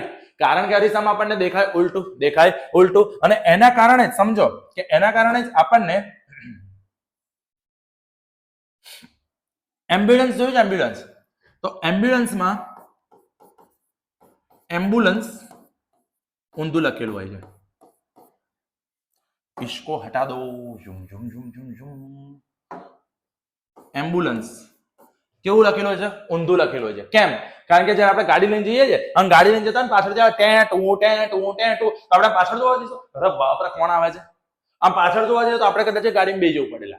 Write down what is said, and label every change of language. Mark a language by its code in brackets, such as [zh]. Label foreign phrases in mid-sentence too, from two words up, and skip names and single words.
[gu] કારણ કે અરીસામાં આપણને દેખાય ઉલટું. અને એના કારણે જ સમજો કે એના કારણે જ આપણને એમ્બ્યુલન્સ જોયું છે? એમ્બ્યુલન્સ, તો એમ્બ્યુલન્સમાં એમ્બ્યુલન્સ ઊંધું લખેલું હોય છે. [hi] इसको हटा दो. झुम झुम झुम झुम झुम. [gu] એમ્બ્યુલન્સ કેવું લખેલું છે? ઊંધું લખેલું છે. કેમ? કારણ કે જ્યારે આપણે ગાડી લઈને જઈએ છીએ અને ગાડી લઈને જતા પાછળ જવા આપણે પાછળ જોવા જઈશું, અરે બાપરે કોણ આવે છે, આમ પાછળ જોવા જઈએ તો આપણે કદાચ ગાડીમાં બેસી જવું પડેલા.